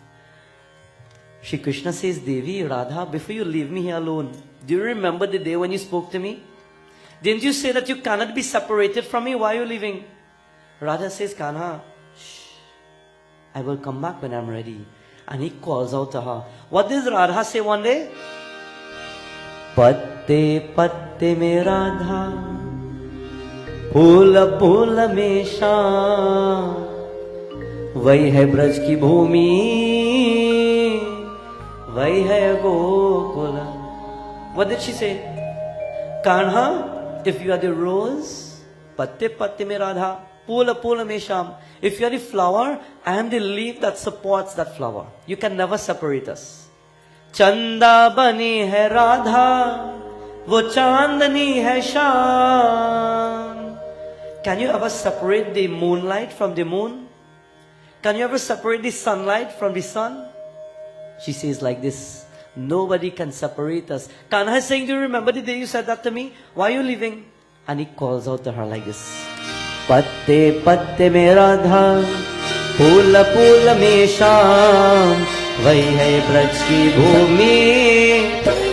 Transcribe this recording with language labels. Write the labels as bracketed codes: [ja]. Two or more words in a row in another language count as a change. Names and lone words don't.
[en] Shri Krishna says, Devi, Radha, before you leave me here alone, do you remember the day when you spoke to me? Didn't you say that you cannot be separated from me? Why are you leaving? Radha says, Kanha, shh, I will come back when I'm ready. And he calls out to her. What does Radha say one day? [hi] पत्ते पत्ते में राधा, फूला फूला में श्याम, वही है ब्रज की भूमि, वही है गोकुल. [en] What did she say? Kanha, if you are the rose, [hi] पत्ते पत्ते में राधा, पूला पूला में श्याम. [en] If you are the flower, I am the leaf that supports that flower. You can never separate us. [hi] चंदा बनी है राधा, वो चांदनी है श्याम. [en] Can you ever separate the moonlight from the moon? Can you ever separate the sunlight from the sun? She says like this, nobody can separate us. Kanha is saying, do you remember the day you said that to me? Why are you leaving? And he calls out to her like this. [hi] पत्ते पत्ते में राधा, फूला फूला में श्याम, वही है ब्रज की भूमि.